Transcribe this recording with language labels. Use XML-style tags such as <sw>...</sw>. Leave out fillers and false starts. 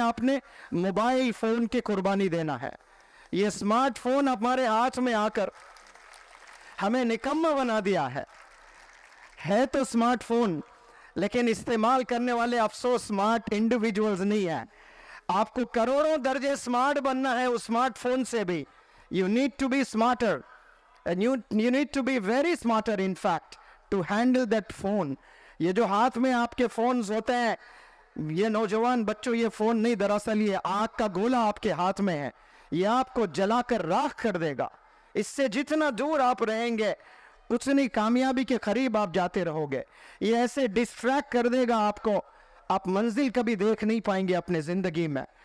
<hi>आपने mobile phone की कुर्बानी देना है। ये स्मार्टफोन हमारे हाथ में आकर हमें निकम्मा बना दिया है तो स्मार्टफोन, लेकिन इस्तेमाल करने वाले अफसोस स्मार्ट इंडिविजुअल्स नहीं है। आपको करोड़ों दर्जे स्मार्ट बनना है उस स्मार्टफोन से भी।</hi> <en>You need to be smarter and you need to be very smarter in fact to handle that phone।</en> <hi>ये जो हाथ में आपके फोन्स होते हैं, ये नौजवान बच्चों, ये फोन नहीं, दरअसल ये आग का गोला आपके हाथ में है। ये आपको जलाकर राख कर देगा। इससे जितना दूर आप रहेंगे उतनी कामयाबी के करीब आप जाते रहोगे। ये ऐसे डिस्ट्रैक्ट कर देगा आपको, आप मंजिल कभी देख नहीं पाएंगे अपने जिंदगी में।</hi>